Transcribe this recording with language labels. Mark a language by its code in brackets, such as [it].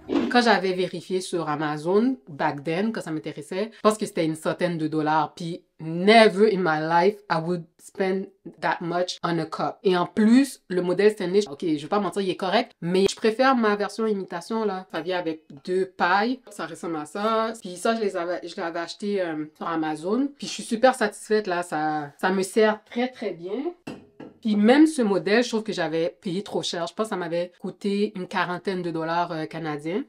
[fr] quand j'avais vérifié sur Amazon, [en] back then, [fr] quand ça m'intéressait, je pense que c'était une centaine de dollars. [en] Puis never in my life I would spend that much on a cup. [fr] Et en plus, le modèle Stanley, ok, je vais pas mentir, il est correct, mais je préfère ma version imitation, là. Ça vient avec 2 pailles. Ça ressemble à ça. Puis ça, je l'avais acheté sur Amazon. Puis je suis super satisfaite, là. Ça me sert très, très bien. Puis même ce modèle, je trouve que j'avais payé trop cher. Je pense que ça m'avait coûté une quarantaine de dollars canadiens.